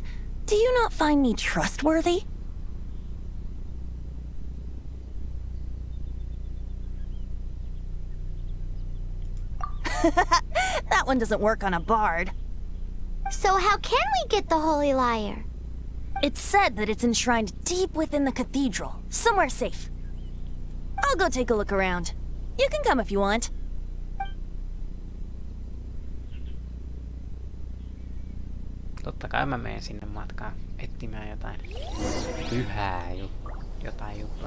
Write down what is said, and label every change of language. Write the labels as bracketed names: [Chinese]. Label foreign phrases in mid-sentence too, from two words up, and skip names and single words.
[English] Do you not find me trustworthy? That one doesn't work on a bard. So how can we get the holy lyre? It's said that it's enshrined deep within the cathedral, somewhere safe. I'll go take a look around. You can come if you want. [Finnish] Totta kai mä menen sinne matkaan etsimään jotain pyhää juttua.